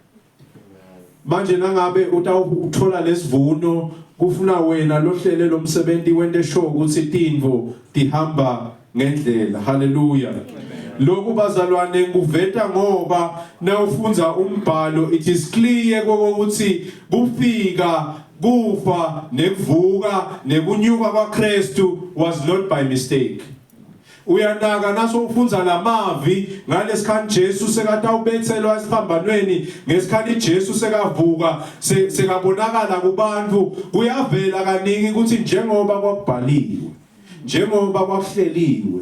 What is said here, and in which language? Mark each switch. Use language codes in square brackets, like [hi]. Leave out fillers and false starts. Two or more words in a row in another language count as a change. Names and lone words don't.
[ss] Manje nangabe utawuthola lesivuno kufuna wena lohlele lo msebenzi wende sure ukuthi tinvo tihamba ngendlela. Hallelujah. Lokhu bazalwane nguveta ngoba nawufunza umbhalo [en] it is clear [ss] ukuthi kufika kufa nekuvuka nekunyuka kwaKristu [en] was not by mistake. [ss] Uyanaka naso ufunza lamavi ngalesikhathi Jesu sekatawubethelwa esiphambanweni, ngesikhathi Jesu sekavuka sekabonakala kubantu, kuyavela kaningi ukuthi njengoba kwakubhaliwe, njengoba kwakuhleliwe.